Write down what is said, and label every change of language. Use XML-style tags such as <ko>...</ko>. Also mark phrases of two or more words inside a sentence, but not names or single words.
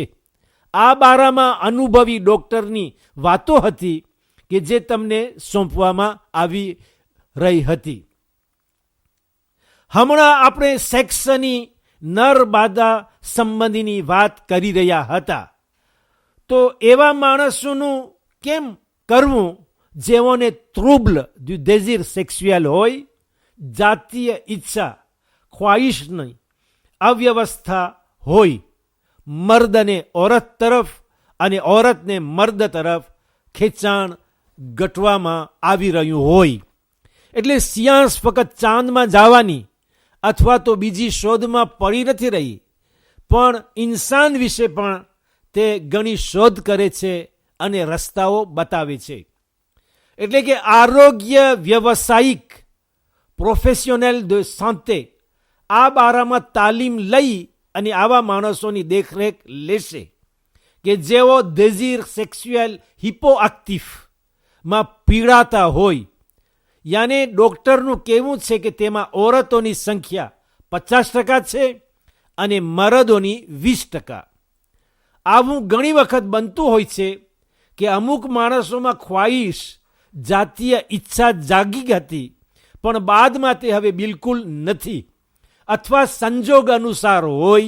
<gu>આ બારામાં અનુભવી ડોક્ટરની વાતો હતી કે જે તમને સોંપવામાં આવી રહી હતી. હમણાં આપણે સેક્સની નર-માદા સંબંધીની વાત કરી રહ્યા હતા. તો એવા માણસોનું કેમ કરવું જેઓને ટ્રબલ</gu> <fr>du désir sexuel</fr> <gu>હોય, જાતીય ઈચ્છા ખ્વાહિશની અવ્યવસ્થા હોય, મર્દને ઓરત તરફ અને ઓરતને મર્દ તરફ ખેંચાણ ઘટવામાં આવી રહ્યું હોય. એટલે સિયાંશ ફક્ત ચાંદમાં જવાની અથવા તો બીજી શોધમાં પડી નથી રહી, પણ ઇન્સાન વિશે પણ તે ઘણી શોધ કરે છે અને રસ્તાઓ બતાવે છે. એટલે કે આરોગ્ય વ્યવસાયિક</gu> <fr>professionnel de santé</fr> <gu>આ બારામાં તાલીમ લઈ અને આવા માણસોની દેખરેખ લેશે કે જેઓ</gu> <fr>désir sexuel hypoactif</fr> <gu>માં પીડાતા હોય. યાને ડોક્ટરનું કહેવું છે કે તેમાં ઓરતોની સંખ્યા 50% છે અને મરદોની 20%. આવું ઘણી વખત બનતું હોય છે કે અમુક માણસોમાં ખ્વાહિશ, જાતીય ઈચ્છા જાગી હતી, પણ બાદમાં તે હવે બિલકુલ નથી, અથવા સંજોગ અનુસાર હોય.</gu>